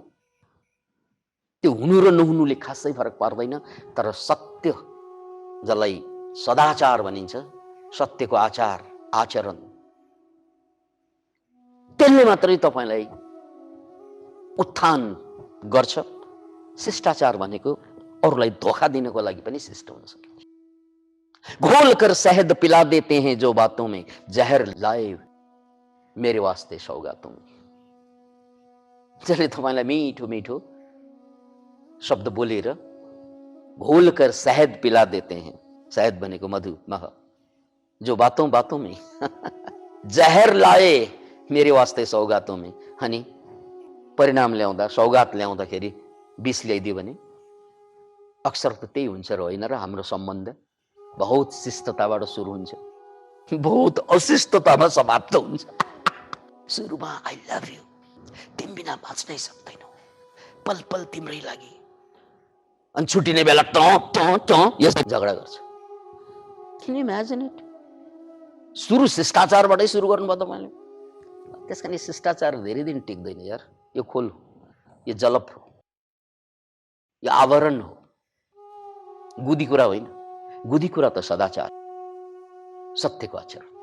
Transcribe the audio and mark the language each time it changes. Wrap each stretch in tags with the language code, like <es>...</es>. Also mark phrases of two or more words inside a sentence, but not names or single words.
<ne>त्यो हुनु र नहुनुले खासै फरक पर्दैन, तर सत्य जसलाई सदाचार भनिन्छ, सत्यको आचार आचरण, त्यसले मात्रै तपाईलाई उत्थान गर्छ। शिष्टाचार भनेको अरूलाई धोखा दिनको लागि पनि शिष्ट हुन सकिन्छ।</ne> <hi>घोल कर शहद पिला देते हैं जो बातों में, जहर लाए मेरे वास्ते सौगातों में।</hi> <ne>जसले तपाईलाई मिठो मिठो शब्द बोलेर</ne> <hi>घोल कर शहद पिला देते हैं,</hi> <ne>शहद भनेको मधु मह,</ne> <hi>जो बातों बातों में जहर लाए मेरे वास्ते सौगातों में।</hi> <ne>अनि परिणाम ल्याउँदा, सौगात ल्याउँदाखेरि विष ल्याइदियो भने अक्सर त त्यही हुन्छ र होइन र? हाम्रो सम्बन्ध बहुत शिष्टताबाट सुरु हुन्छ, बहुत अशिष्टतामा समाप्त हुन्छ। सुरुमा</ne> <en>I love you,</en> <ne>तिमी बिना बाँच्नै सक्दैनौ, पल पल तिम्रै लागि, अनि छुट्टिने बेला यसरी झगडा गर्छ।</ne> <en>Can you imagine it?</en> <ne>सुरु शिष्टाचारबाटै सुरु गर्नुभयो तपाईँले। त्यस कारण शिष्टाचार धेरै दिन टिक्दैन यार। यो खोल हो, यो जलप हो, यो आवरण हो, गुदी कुरा होइन। गुदी कुरा त सदाचार, सत्यको आचरण।</ne>